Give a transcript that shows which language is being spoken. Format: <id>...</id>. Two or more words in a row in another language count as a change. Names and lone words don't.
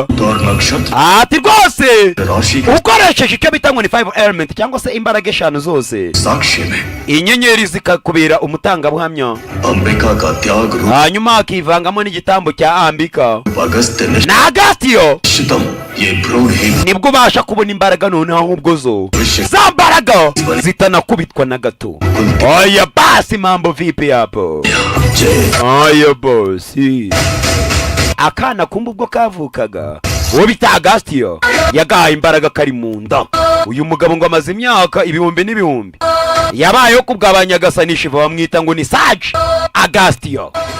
<rw>Ati rwose ukoresheje icyo bita ngo ni 5 element cyangwa se imbaraga eshanu zose, inyenyeri zikakubera umutangabuhamya, hanyuma akivangamo n'igitambo cya Ambika na Agastio, nibwo ubasha kubona imbaraga noneho ahubwo zo za mbaraga zitanakubitwa na gato.</rw> <sw>Oya basi mambo vipi hapo?</sw> <rw>Oya bosi. Akana kumba ubwo kavukaga uwo bita Agastio yagahaye imbaraga kari mu nda. Uyu mugabo ngo amaze imyaka ibihumbi n'ibihumbi yabayeho kubwabanyagasanishi bamwita ngo ni Sage Agastio.</rw>